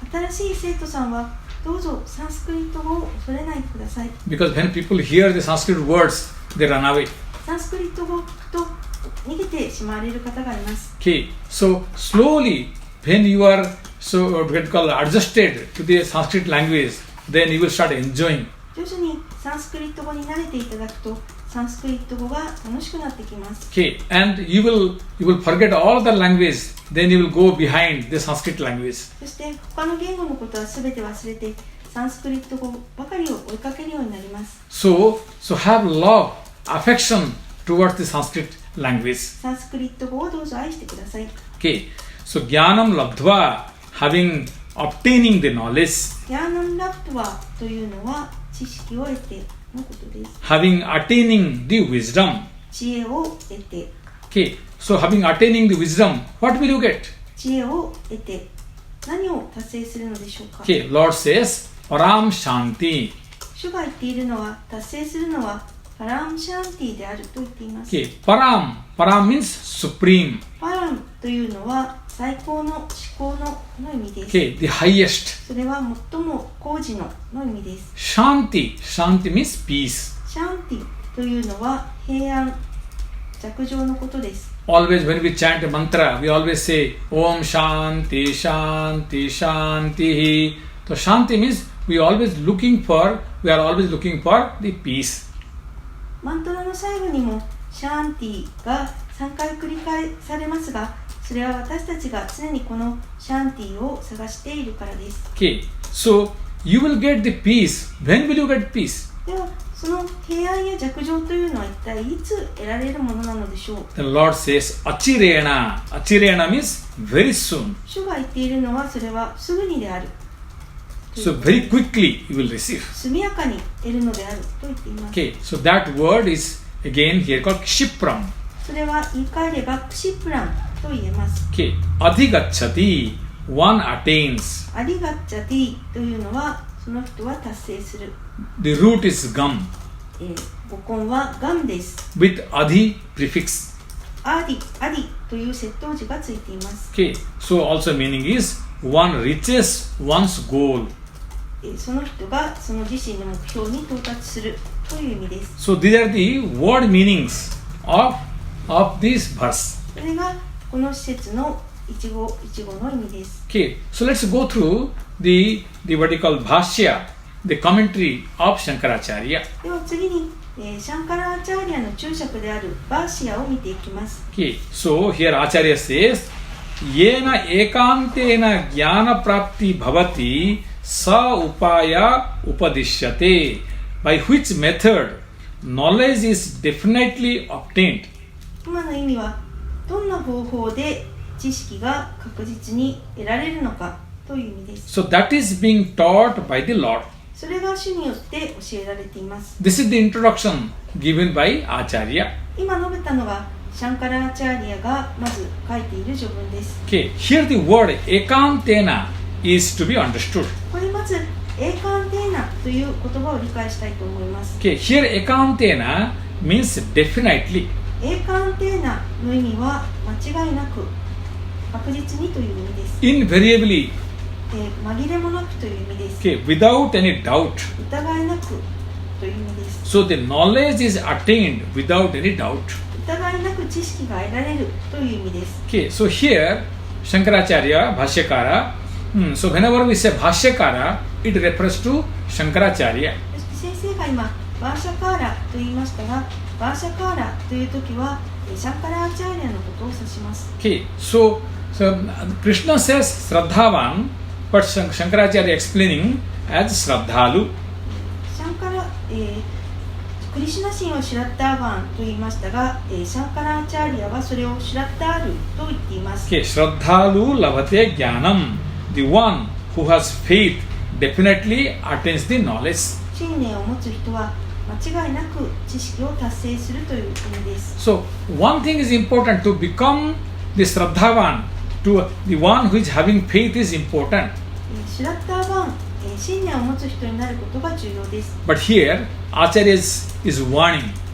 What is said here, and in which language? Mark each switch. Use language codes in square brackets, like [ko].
[ja] 新しい生徒さんはどうぞサンスクリット語を恐れないでください。 [en] Because when people hear the Sanskrit words, they run away. [ja] サンスクリット語を聞くと逃げてしまわれる方がいます。 [en] Okay, so slowly, when you are adjusted to the Sanskrit language, then you will start enjoying. [ja] 徐々にサンスクリット語に慣れていただくと、サンスクリット語が楽しくなってきます。 [en] Okay, and you will forget all the language, then you will go behind the Sanskrit language. [ja] そして他の言語のことはすべて忘れて、サンスクリット語ばかりを追いかけるようになります。 [en] So have love, affection towards the Sanskrit language. [ja] サンスクリット語をどうぞ愛してください。 [en] Okay, so Jnanam Labdhva, having, obtaining the knowledge. [ja] ヤーナンラプトワというのは知識を得てのことです。 [en] Having, attaining the wisdom. [ja] 知恵を得て。 [en] Okay, so having, attaining the wisdom, what will you get? [ja] 知恵を得て何を達成するのでしょうか。 [en] Okay, Lord says, Param Shanti. [ja] 主が言っているのは、達成するのはパラムシャンティであると言っています。 [en] Okay, Param means supreme. [ja] パラムというのは最高の至高の意味です。 [en] Okay, the highest. [ja] それは最も高次の意味です。 [en] Shanti means peace. [ja] シャンティというのは平安、寂情のことです。 [en] Always when we chant a mantra, we always say [sa] Om Shanti Shanti Shanti. [en] So Shanti means we are always looking for the peace. [ja] マントラの最後にもシャンティが3回繰り返されますが、それは私たちが常にこのシャンティを探しているからです。 [en] Okay, so you will get the peace. When will you get peace? [ja] では、その平安や寂情というのは一体いつ得られるものなのでしょう。 [en] The Lord says Achirena. Achirena means very soon. [ja] 主が言っているのはそれはすぐにである。 [en] So very quickly you will receive. [ja] 速やかに得るのであると言っています。 [en] Okay, so that word is again here called Kshipram. [ja] それは言い換えればクシプランと言えます。 [en] Okay. Adhigacchati, one attains. [ja] アリガッチャティというのはその人は達成する。 [en] The root is gam [ja] 語根はガンです。 [en] with adhi prefix. [ja] アデという接頭字がついています。 [en] Okay. So also meaning is one reaches one's goal. [ja] その人がその自身の目標に到達するという意味です。 [en] So these are the word meanings of this verse. [ja] それがこの施設の一語の意味です。 [en] Okay. So let's go through the what you call bhashya, the commentary of Shankaracharya. [ja] では次に、シャンカラアチャーリアの注釈であるバーシアを見ていきます。 [en] Okay. So here Acharya says, [sa] Yena ekantena jnana prapti bhavati sa upaya upadishyate, [en] by which method knowledge is definitely obtained. [ja] 今の意味はどんな方法で知識が確実に得られるのかという意味です。 [en] So that is being taught by the Lord. [ja] それが主によって教えられています。 [en] This is the introduction given by Acharya. [ja] 今述べたのがシャンカラアチャーリアがまず書いている序文です。 [en] Okay, here the word ekantena is to be understood. [ja] ここでまずエーカンテーナという言葉を理解したいと思います。 [en] Okay, here ekantena means definitely. [ja] エーカンテーナの意味は間違いなく確実にという意味です。 [en] Invariably. [ja] 紛れもなくという意味です。 [en] Okay, without any doubt. [ja] 疑いなくという意味です。 [en] So the knowledge is attained without any doubt. [ja] 疑いなく知識が得られるという意味です。 [en] Okay, so here Shankaracharya, Bhashyakara. So whenever we say Bhashyakara, it refers to Shankaracharya. [ja] そして先生が今バーシャカーラと言いましたが、バーシャカーラという時はシャンカラアチャーリアのことを指します。 [en] Okay, so Krishna says Shraddhavan, but Shankaracharya explaining as Shraddhalu. [ja] シャンカラ、クリシュナ神をシュラッターバンと言いましたが、シャンカラアチャーリアはそれをシュラッタールと言っています。 [en] Okay, [sa] Shraddhalu labhate jnanam. [en] The one who has faith definitely attains the knowledge. [ja] 信念を持つ人は間違いなく知識を達成するという意味です。 [en] So one thing is important, to become the Shraddhavan, to the one who is having faith is important. [ja] シュラッターバン、信念を持つ人になることが重要です。 [en] But here Acharya is warning.